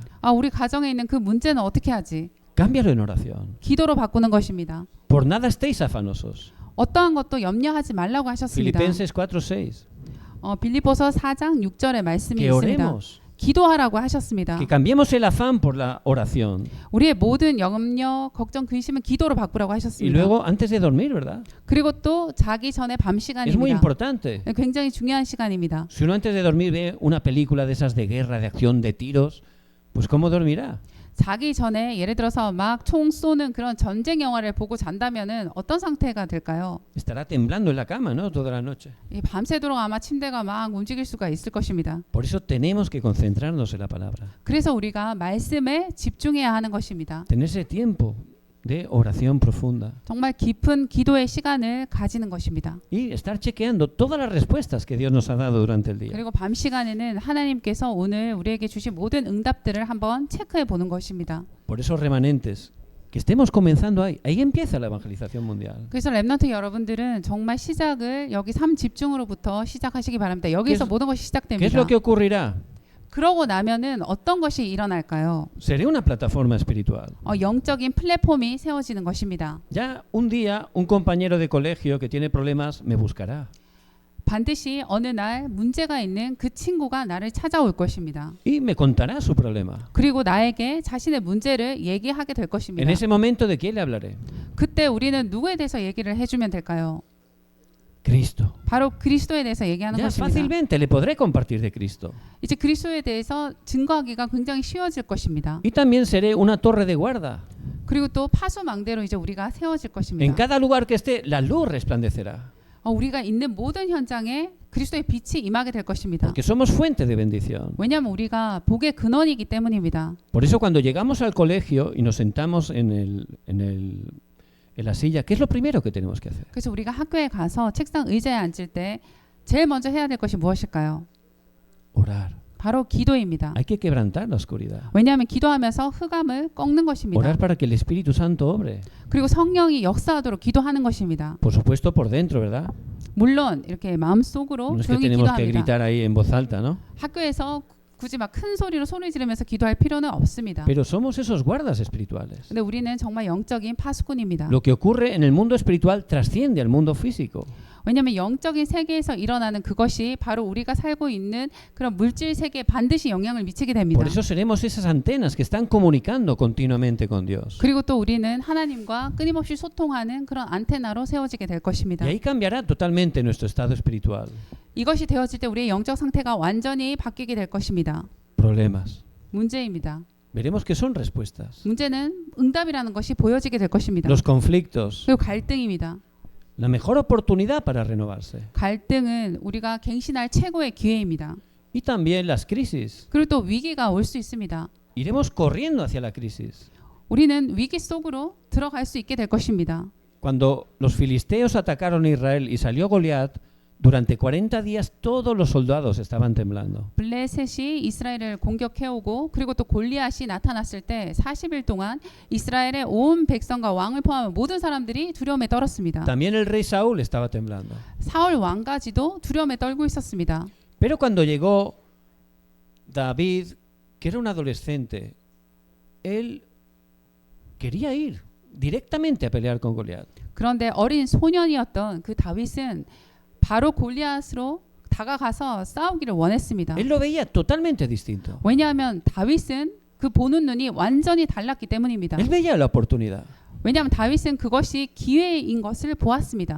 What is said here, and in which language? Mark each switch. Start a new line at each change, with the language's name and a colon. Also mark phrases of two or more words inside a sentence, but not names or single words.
Korean: 우리 가정에 있는 그 문제는 어떻게 하지?
Spanish: Cámbialo en oración.
Korean: 기도로 바꾸는 것입니다.
Spanish: Por nada estéis afanosos.
Korean: 어떠한 것도 염려하지 말라고 하셨습니다.
Spanish: Filipenses 4:6.
Korean: 빌립보서 4장 6절의 말씀이
Spanish: Que
Korean: 있습니다.
Spanish: oremos.
Korean: 기도하라고 하셨습니다.
Spanish: Que cambiemos el afán por la oración.
Korean: 우리의 모든 염려, 걱정, 근심은 기도로 바꾸라고
Spanish: Y
Korean: 하셨습니다.
Spanish: luego antes de dormir, ¿verdad?
Korean: 그리고 또 자기 전에 밤
Spanish: Es muy
Korean: 시간입니다.
Spanish: importante.
Korean: 굉장히 중요한 시간입니다.
Spanish: Si uno antes de dormir ve una película de esas de guerra, de acción, de tiros, pues ¿cómo dormirá?
Korean: 자기 전에 예를 들어서 막 총 쏘는 그런 전쟁 영화를 보고 잔다면은 어떤 상태가 될까요?
Spanish: Estará temblando en la cama, ¿no? Toda la noche.
Korean: 밤새도록 아마 침대가 막 움직일 수가 있을 것입니다.
Spanish: Por eso tenemos que concentrarnos en la palabra.
Korean: 그래서 우리가 말씀에 집중해야 하는 것입니다.
Spanish: Tener ese tiempo de oración profunda.
Korean: 정말 깊은 기도의 시간을 가지는 것입니다.
Spanish: Y estar chequeando todas las respuestas que Dios nos ha dado durante el día.
Korean: 그리고 밤 시간에는 하나님께서 오늘 우리에게 주신 모든 응답들을 한번 체크해 보는 것입니다.
Spanish: Por esos remanentes que estemos comenzando ahí. Ahí empieza la evangelización mundial.
Korean: 그래서 랩넌트 여러분들은 정말 시작을 여기 3집중으로부터 시작하시기 바랍니다. 여기서
Spanish: ¿Qué es-
Korean: 모든 것이
Spanish: ¿Qué es
Korean: 시작됩니다.
Spanish: lo que ocurrirá?
Korean: 그러고 나면은 어떤 것이 일어날까요?
Spanish: Seré una plataforma espiritual.
Korean: 영적인 플랫폼이 세워지는 것입니다.
Spanish: Ya un día un compañero de colegio que tiene problemas me buscará.
Korean: 반드시 어느 날 문제가 있는 그 친구가 나를 찾아올 것입니다.
Spanish: Y me contará su problema.
Korean: 그리고 나에게 자신의 문제를 얘기하게 될
Spanish: En
Korean: 것입니다.
Spanish: ese momento, ¿de quién le hablaré?
Korean: 그때 우리는 누구에 대해서 얘기를 해주면 될까요?
Spanish: Cristo.
Korean: 바로 그리스도에 대해서 얘기하는
Spanish: Ya
Korean: 것입니다.
Spanish: fácilmente le podré compartir de Cristo.
Korean: 이제 그리스도에 대해서 증거하기가 굉장히 쉬워질 것입니다.
Spanish: Y también seré una torre de guarda.
Korean: 그리고 또 파수망대로 이제 우리가 세워질
Spanish: En
Korean: 것입니다.
Spanish: cada lugar que esté, la luz resplandecerá.
Korean: 우리가 있는 모든 현장에 그리스도의 빛이 임하게 될 것입니다.
Spanish: Porque somos fuente de bendición.
Korean: 왜냐하면 우리가 복의 근원이기 때문입니다.
Spanish: Por eso cuando llegamos al colegio y nos sentamos en la silla, ¿qué es lo primero que tenemos que hacer?
Korean: 그래서 우리가 학교에 가서 책상 의자에 앉을 때 제일 먼저 해야 될 것이 무엇일까요?
Spanish: Orar.
Korean: 바로 기도입니다.
Spanish: Hay que quebrantar la oscuridad.
Korean: 왜냐하면 기도하면서 흑암을 꺾는 것입니다.
Spanish: Orar para que el Espíritu Santo obre.
Korean: 그리고 성령이 역사하도록 기도하는 것입니다.
Spanish: Por supuesto por dentro, ¿verdad?
Korean: 물론 이렇게 마음속으로
Spanish: No es que
Korean: 조용히
Spanish: tenemos que
Korean: 기도합니다.
Spanish: gritar ahí en voz alta, ¿no?
Korean: 학교에서 굳이 막 큰 소리로 소리 지르면서 기도할 필요는 없습니다.
Spanish: Pero somos esos guardas espirituales.
Korean: 근데 우리는 정말 영적인 파수꾼입니다.
Spanish: Lo que ocurre en el mundo espiritual trasciende al mundo físico.
Korean: 왜냐하면 영적인 세계에서 일어나는 그것이 바로 우리가 살고 있는 그런 물질 세계에 반드시 영향을 미치게 됩니다.
Spanish: Por eso seremos esas antenas que están comunicando continuamente con Dios.
Korean: 그리고 또 우리는 하나님과 끊임없이 소통하는 그런 안테나로 세워지게 될 것입니다.
Spanish: Y ahí cambiará totalmente nuestro estado espiritual.
Korean: 이것이 되어질 때 우리의 영적 상태가 완전히 바뀌게 될 것입니다.
Spanish: Problemas.
Korean: 문제입니다.
Spanish: Veremos que son respuestas.
Korean: 문제는 응답이라는 것이 보여지게 될 것입니다.
Spanish: Los conflictos.
Korean: 그리고 갈등입니다.
Spanish: La mejor oportunidad para renovarse.
Korean: 갈등은 우리가 갱신할 최고의 기회입니다.
Spanish: Y también las crisis.
Korean: 그리고 또 위기가 올 수 있습니다.
Spanish: Iremos corriendo hacia la crisis.
Korean: 우리는 위기 속으로 들어갈 수 있게 될 것입니다.
Spanish: Cuando los filisteos atacaron a Israel y salió Goliat, Durante 40 días todos los soldados estaban temblando.
Korean: 블레셋이 이스라엘을 공격해오고 그리고 또 골리앗이 나타났을 때 40일 동안 이스라엘의 온 백성과 왕을 포함한 모든 사람들이 두려움에 떨었습니다.
Spanish: También el rey Saúl estaba temblando.
Korean: 사울 왕까지도 두려움에 떨고 있었습니다.
Spanish: Pero cuando llegó David, que era un adolescente, él quería ir directamente a pelear con Goliat.
Korean: 그런데 어린 소년이었던 그 다윗은 바로 골리앗으로 다가가서 싸우기를 원했습니다.
Spanish: Él lo veía totalmente distinto.
Korean: 왜냐하면 다윗은 그 보는 눈이 완전히 달랐기 때문입니다.
Spanish: Él veía la oportunidad.
Korean: 왜냐하면 다윗은 그것이 기회인 것을 보았습니다.